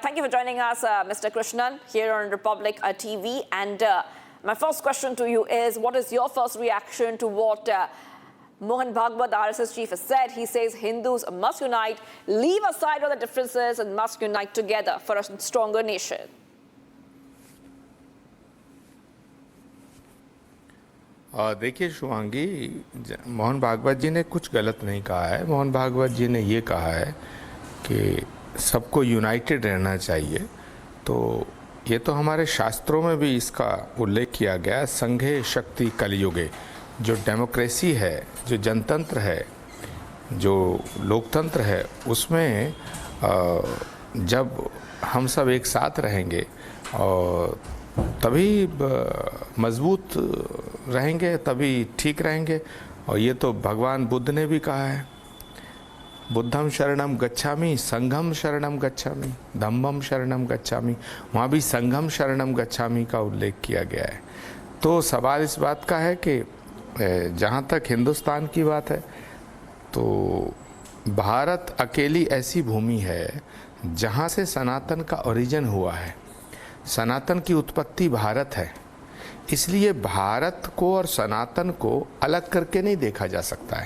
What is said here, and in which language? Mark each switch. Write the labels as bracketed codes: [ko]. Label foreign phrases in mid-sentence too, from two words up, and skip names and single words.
[en] Thank you for joining us, Mr. Krishnan, here on Republic TV. And my first question to you is, what is your first reaction to what Mohan Bhagwat, the RSS chief, has said? He says Hindus must unite, leave aside all the differences, and must unite together for a stronger nation. [hi] देखिए शुभांगी, मोहन भागवत जी ने कुछ गलत नहीं कहा है। मोहन भागवत जी ने ये कहा है कि सबको यूनाइटेड रहना चाहिए। तो ये तो हमारे शास्त्रों में भी इसका उल्लेख किया गया। [sa] संघे शक्ति कलयुगे, [hi] जो डेमोक्रेसी है, जो जनतंत्र है, जो लोकतंत्र है, उसमें जब हम सब एक साथ रहेंगे और तभी मजबूत रहेंगे, तभी ठीक रहेंगे। और ये तो भगवान बुद्ध ने भी कहा है, [pi] बुद्धम शरणम गच्छामि, संघम शरणम गच्छामि, धम्मम शरणम गच्छामि। [hi] वहाँ भी [pi] संघम शरणम गच्छामि [hi] का उल्लेख किया गया है। तो सवाल इस बात का है कि जहाँ तक हिंदुस्तान की बात है, तो भारत अकेली ऐसी भूमि है जहाँ से सनातन का ओरिजिन हुआ है। सनातन की उत्पत्ति भारत है, इसलिए भारत को और सनातन को अलग करके नहीं देखा जा सकता है।